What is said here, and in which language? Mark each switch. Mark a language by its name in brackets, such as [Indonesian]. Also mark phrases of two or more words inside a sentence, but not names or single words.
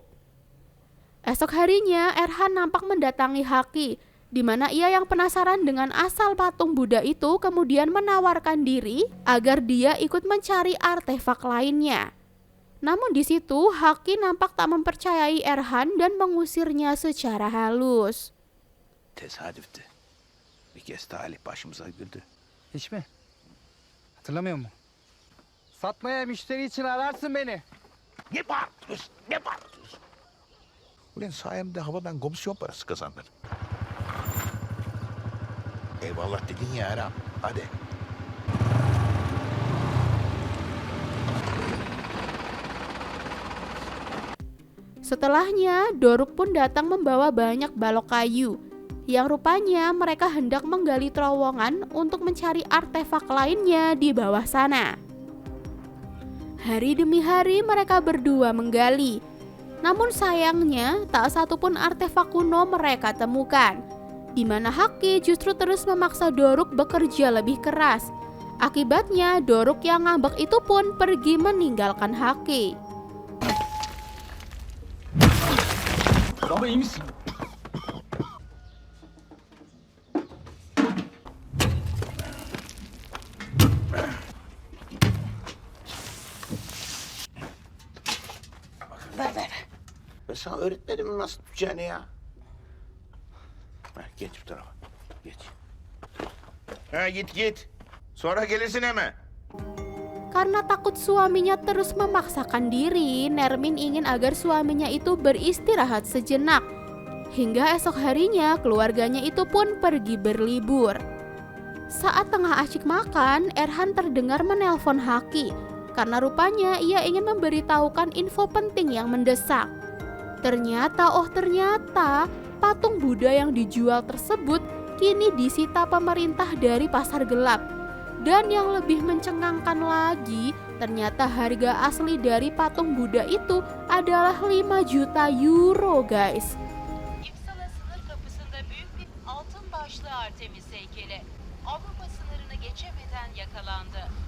[Indonesian] Esok harinya, Erhan nampak mendatangi Haki, di mana ia yang penasaran dengan asal patung Buddha itu kemudian menawarkan diri agar dia ikut mencari artefak lainnya. Namun di situ, Haki nampak tak mempercayai Erhan dan mengusirnya secara halus. [Turkish] Tesadüftü. Bir kez talih başımıza güldü. Hiç mi? Hatırlamıyor mu? Satmaya müşteri için ararsın beni. Ne bağırıyorsun? Ne bağırıyorsun? Ulan sayemde havadan komisyon parası kazandın. Eyvallah dedin ya Erhan. Hadi. [Indonesian] Setelahnya, Doruk pun datang membawa banyak balok kayu, yang rupanya mereka hendak menggali terowongan untuk mencari artefak lainnya di bawah sana. Hari demi hari mereka berdua menggali, namun sayangnya tak satu pun artefak kuno mereka temukan, di mana Haki justru terus memaksa Doruk bekerja lebih keras. Akibatnya Doruk yang ngambek itu pun pergi meninggalkan Haki. [Turkish] Baba iyi misin? Ben sana öğretmedim mi nasıl tutacağını ya? Ha, geç bu tarafa. Geç. Ha, git. Sonra gelirsin hemen. [Indonesian] Karena takut suaminya terus memaksakan diri, Nermin ingin agar suaminya itu beristirahat sejenak. Hingga esok harinya keluarganya itu pun pergi berlibur. Saat tengah asyik makan, Erhan terdengar menelpon Haki karena rupanya ia ingin memberitahukan info penting yang mendesak. Ternyata patung Buddha yang dijual tersebut kini disita pemerintah dari pasar gelap. Dan yang lebih mencengangkan lagi, ternyata harga asli dari patung Buddha itu adalah 5 juta euro, guys. [Turkish] İpsala sınır kapısında büyük bir altın başlı Artemis heykeli Avrupa sınırını geçemeden yakalandı.